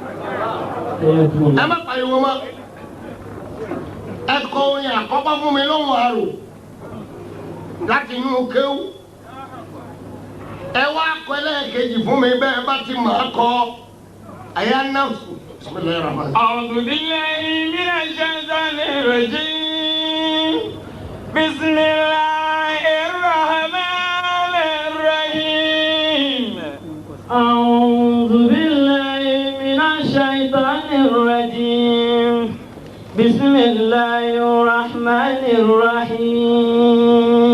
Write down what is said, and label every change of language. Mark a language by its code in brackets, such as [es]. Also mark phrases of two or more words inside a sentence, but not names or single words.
[yo] Ẹ má pariwo mọ́ ẹ kọ orin àkọ́kọ́ fún mi lóhùn àrò láti inú kéwú ẹ wá kọ ẹlẹ́ẹ̀kejì fún mi bẹ́ẹ̀ bá ti máa kọ àyà náà sùn. [ar] أعوذ بالله من الشيطان الرجيم بسم الله الرحمن الرحيم أعوذ بالله من الشيطان الرجيم بسم الله الرحمن الرحيم